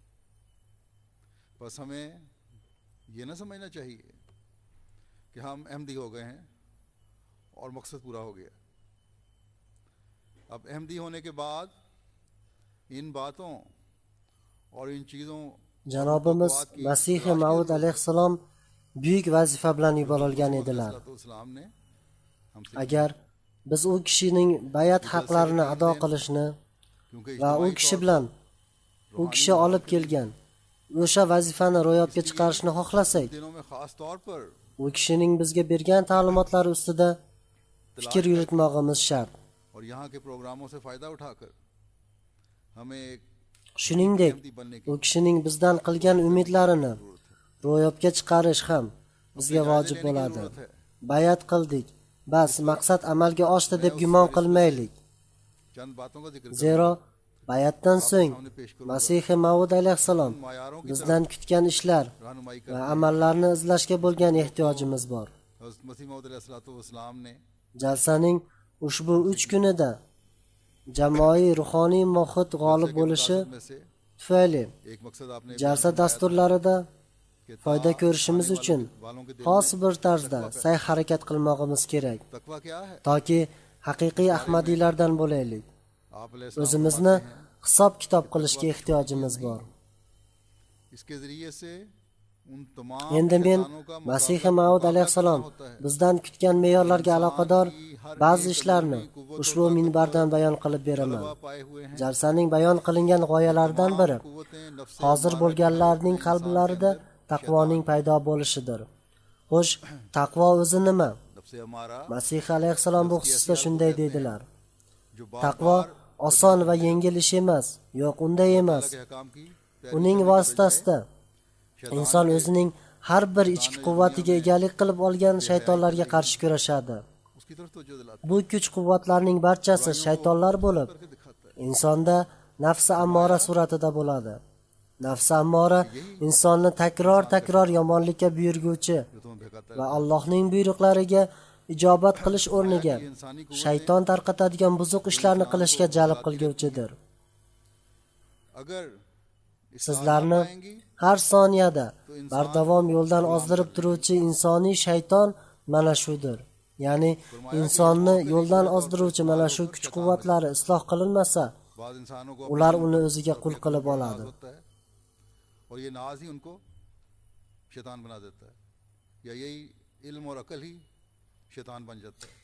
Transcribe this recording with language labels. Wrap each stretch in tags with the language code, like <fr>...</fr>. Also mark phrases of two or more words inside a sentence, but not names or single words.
<ur>بس ہمیں یہ نہ سمجھنا چاہیے کہ ہم احمدی ہو گئے ہیں اور مقصد پورا ہو گیا. اب احمدی ہونے کے بعد ان باتوں اور ان چیزوں</ur> <uz>Janobimiz Masihi Maud alayhissalom buyuk vazifa bilan yuborilgan edilar.</uz> <ur>نے ہم سے</ur> <uz>Agar biz u kishining bayat haqlarini ado qilishni</uz> <ur>क्योंकि</ur> <uz>va u kishi bilan u kishi olib kelgan o'sha vazifani ro'yobga chiqarishni xohlasak,</uz> <ur>دنوں میں خاص طور پر</ur> <uz>u kishining bizga bergan ta'limotlari ustida fikr yuritmog'imiz shart.</uz> <ur>اور یہاں کے پروگراموں سے فائدہ اٹھا کر ہمیں ایک</ur> <uz>Shuningdek,</uz> <ur>احمدی بننے کی</ur> <uz>u kishining bizdan qilgan umidlarini ro'yobga chiqarish ham bizga vojib bo'ladi. Bayat qildik, bas maqsad amalga oshdi deb gumon qilmaylik.</uz> <ur>چند باتوں کا ذکر</ur> <uz>Zero bayatdan so'ng Masihi Maud alayhissalom bizdan kutgan ishlar</uz> <ur>रहनुमाई</ur> <uz>va amallarni izlashga bo'lgan ehtiyojimiz bor.</uz> <ur>حضرت مسیح موعود علیہ السلام نے</ur> <uz>Jalsaning ushbu 3 kunida jamoaviy ruhoniy muhit g'olib bo'lishi</uz> <ur>میں سے</ur> <uz>tufayli</uz> <ur>ایک مقصد آپ نے</ur> <uz>jalsa dasturlarida foyda ko'rishimiz uchun xos bir tarzda sa'y-harakat qilmog'imiz kerak,</uz> <ur>تقویٰ کیا ہے.</ur> <uz>toki haqiqiy ahmadiylardan bo'laylik.</uz> <ur>आप</ur> <uz>O'zimizni hisob-kitob qilishga ehtiyojimiz bor.</uz> <ur>اس کے ذریعے سے ان تمام</ur> <uz>Endi men</uz> <ur>شیطانوں کا</ur> <uz>Masihi Maud alayhissalom bizdan kutgan me'yorlarga aloqador ba'zi ishlarni ushbu minbardan bayon qilib beraman.</uz> <ur>پائے ہوئے ہیں.</ur> <uz>Jalsaning bayon qilingan g'oyalaridan biri</uz> <ur>قوتیں نفس</ur> <uz>hozir bo'lganlarning qalblarida taqvoning paydo bo'lishidir. Xo'sh, taqvo o'zi nima?</uz> <ur>نفس ہمارا</ur> <uz>Masih alayhissalom bu xususda shunday deydilar.</uz> <ur>जो</ur> <uz>Taqvo oson va yengil ish emas. Yo'q, unday emas.</uz> <ur>کے حکام کی</ur> <uz>Uning vositasida inson o'zining har bir ichki quvvatiga egalik qilib olgan shaytonlarga qarshi kurashadi.</uz> <ur>اس کی طرف توجہ دلاتا</ur> <uz>Bu kuch-quvvatlarning barchasi shaytonlar bo'lib,</uz> <ur>ہے، دکھاتا ہے.</ur> <uz>insonda nafsi ammora suratida bo'ladi. Nafsi ammora insonni takror yomonlikka buyurguvchi</uz> <ur>جو تمہیں بھگاتا ہے.</ur> <uz>va Allohning buyruqlariga ijobat qilish o'rniga shayton tarqatadigan buzuq ishlarni qilishga jalb qilguvchidir.</uz> <ur>اگر اس</ur> <uz>Sizlarni har soniyada bardavom yo'ldan ozdirib turuvchi insoniy shayton mana shudir. Ya'ni insonni yo'ldan ozdiruvchi mana shu kuch-quvvatlari isloh qilinmasa,</uz> <ur>بعد انسانوں کو</ur> <uz>ular uni o'ziga qul qilib</uz> <ur>नाज</ur> <uz>oladi.</uz> <ur>ہوتا ہے اور یہ ناز ہی ان کو شیطان بنا دیتا ہے، یا یہی علم اور عقل ہی شیطان بن جاتا ہے.</ur>